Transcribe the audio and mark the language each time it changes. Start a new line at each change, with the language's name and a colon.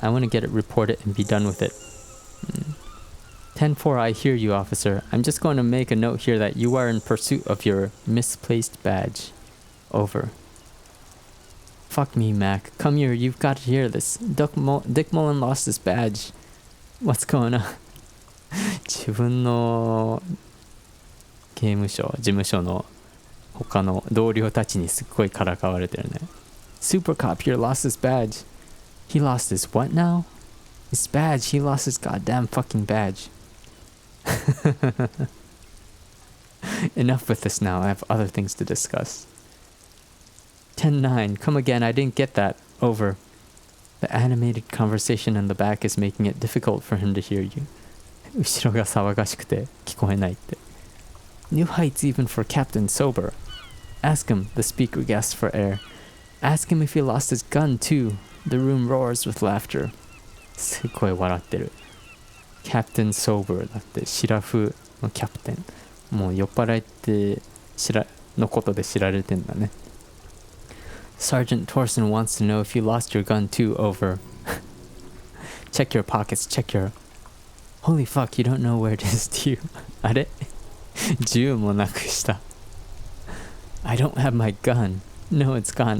English: I want to get it reported and be done with it. 10-4, I hear you, officer. I'm just going to make a note here that you are in pursuit of your misplaced badge. Over. Fuck me, Mac. Come here, you've got to hear this. Dick Mullen lost his badge. What's going on?
Japanese: 自分の刑務所、事務所の他の同僚たちにすっごいからかわれてるね。
English: Super cop here lost his badge. He lost his what now? His badge. He lost his goddamn fucking badge. Enough with this now. I have other things to discuss. 10-9. Come again. I didn't get that. Over. The animated conversation in the back is making it difficult for him to hear you.
Japanese: 後ろが騒がしくて聞こえないって。
English: New heights even for Captain Sober. Ask him, the speaker gasps for air. Ask him if he lost his gun too. The room roars with laughter.
Japanese: すごい笑ってる。 Captain Sober だってシラフのキャプテン。もう酔っ払いってのことで知られてんだね。
English: Sergeant Torson wants to know if you lost your gun too. Over. Check your pockets. Check your... Holy fuck, you don't know where it is, do you?
Japanese: あれ銃もなくした。
English: I don't have my gun. No, it's gone.